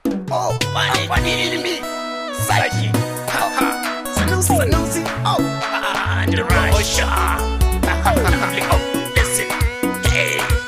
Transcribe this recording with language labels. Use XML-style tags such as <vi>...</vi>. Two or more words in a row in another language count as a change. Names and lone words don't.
<ha>Oh, wani, wani ilimi. Zaki. Ha, ha. Sanusi, Sanusi.</ha> <en>Oh, ah, the Russia. Listen. Hey.</en>